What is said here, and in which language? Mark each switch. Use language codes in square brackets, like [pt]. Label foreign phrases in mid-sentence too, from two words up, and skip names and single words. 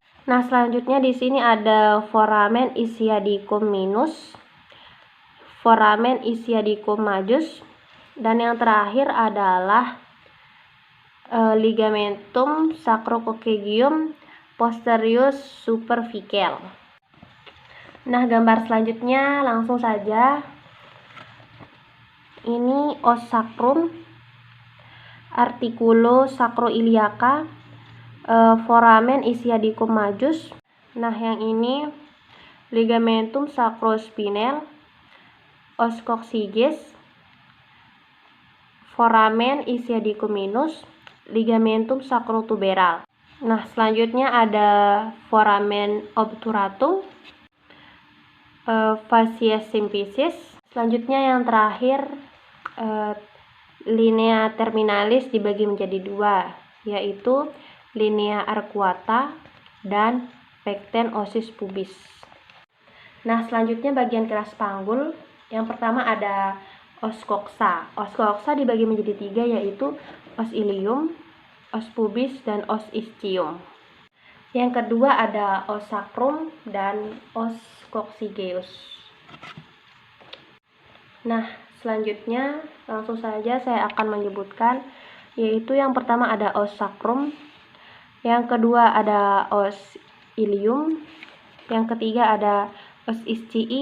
[id] Nah, selanjutnya di sini ada [la] foramen ischiadicum minus, foramen ischiadicum majus, [id] dan yang terakhir adalah [la] ligamentum sacrococcygeum posterius superficial. [id] Nah, gambar selanjutnya langsung saja. [la] Ini os sacrum, articulus sacroiliaca, foramen ischiadicum majus. [id] Nah, yang ini [la] ligamentum sacrospinal, os coccygeus, foramen ischiadicum minus, ligamentum sacrotuberal. [id] Nah, selanjutnya ada [la] foramen obturatum, fascia symphysis. [id] Selanjutnya yang terakhir [la] linea terminalis [id] dibagi menjadi dua, yaitu [la] linea arcuata [id] dan [la] pecten ossis pubis. [id] Nah, selanjutnya bagian keras panggul. Yang pertama ada [la] os coxa. Os coxa [id] dibagi menjadi tiga, yaitu [la] os ilium, os pubis, dan os ischium. [id] Yang kedua ada [la] os sacrum [id] dan [la] os coccygeus. [id] Nah, selanjutnya langsung saja saya akan menyebutkan, yaitu yang pertama ada [la] os sacrum, [id] yang kedua ada [la] os ilium, [id] yang ketiga ada [la] os ischii.